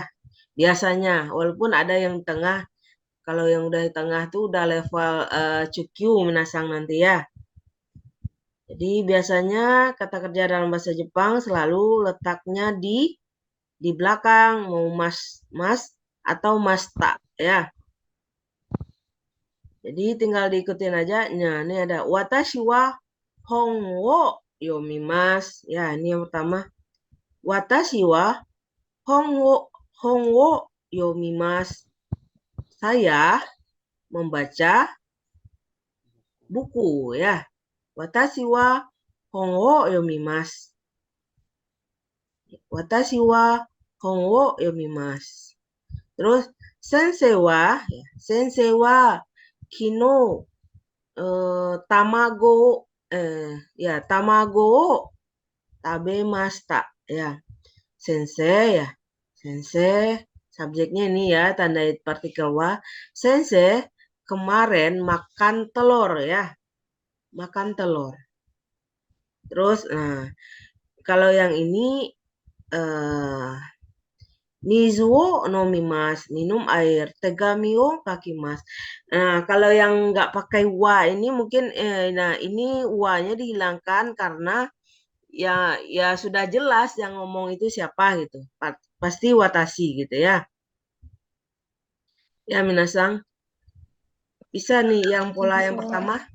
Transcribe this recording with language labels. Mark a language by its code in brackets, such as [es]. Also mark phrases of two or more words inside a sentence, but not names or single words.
[id] Biasanya walaupun ada yang di tengah. Kalau yang udah di tengah tuh udah level [ja] 中級皆さん [id] nanti ya. Jadi biasanya kata kerja dalam bahasa Jepang selalu letaknya di belakang, mau mas atau masta ya. Jadi tinggal diikutin aja. Nah, ini ada [ja] 私は本を読みます. [id] Ya, ini yang pertama. [ja] 私は本を読みます. [id] Saya membaca buku ya. [ja] 私は本を読みます. 私は本を読みます. Terus 先生は昨日卵を食べました ya. [id] Sensei ya. Sensei subjeknya ini ya tanda partikel wa. Sensei kemarin makan telur ya. Makan telur. Terus kalau yang ini [ja] 水を飲みます, [id] minum air. [ja] 手紙を書きます. [id] Nah, kalau yang nggak pakai wa ini mungkin, nah ini wa-nya dihilangkan karena ya sudah jelas yang ngomong itu siapa gitu. Pasti watashi gitu ya. Ya, minasang. Bisa nih yang pola yang pertama.